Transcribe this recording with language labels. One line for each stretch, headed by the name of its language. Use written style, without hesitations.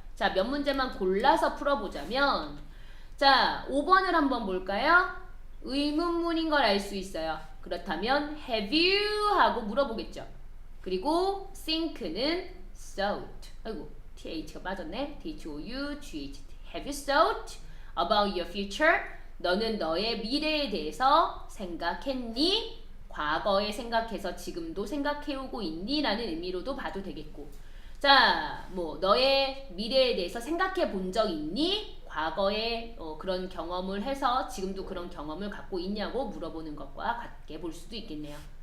Korean: 자, 몇 문제만 골라서 풀어보자면 자, 5번을 한번 볼까요? 의문문인 걸 알 수 있어요. 그렇다면 have you 하고 물어보겠죠. 그리고 think는 thought. 아이고, th가 빠졌네. thought.
English: Have you thought about your future?
Korean: 너는 너의 미래에 대해서 생각했니? 과거에 생각해서 지금도 생각해오고 있니? 라는 의미로도 봐도 되겠고 자, 뭐 너의 미래에 대해서 생각해 본 적 있니? 과거에 그런 경험을 해서 지금도 그런 경험을 갖고 있냐고 물어보는 것과 같게 볼 수도 있겠네요.